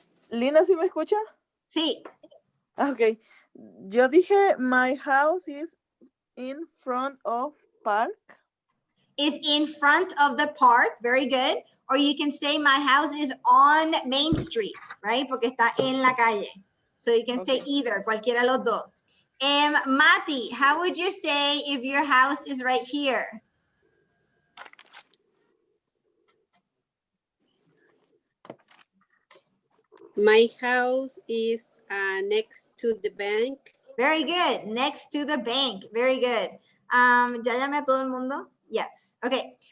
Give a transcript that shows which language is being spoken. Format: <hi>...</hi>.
<es>Lina, ¿sí me escucha? Sí. Ok. Yo dije,</es> <en>my house is in front of park. Is in front of the park. Very good. Or you can say my house is on Main Street, right?</en> <es>Porque está en la calle.</es> <en>So you can say either,</en> <es>cualquiera de los dos.</es> <en>Mati, how would you say if your house is right here? My house is next to the bank. Very good. Next to the bank. Very good.</en> <es>¿Ya llamé a todo el mundo?</es> <en>Yes. Okay.</en>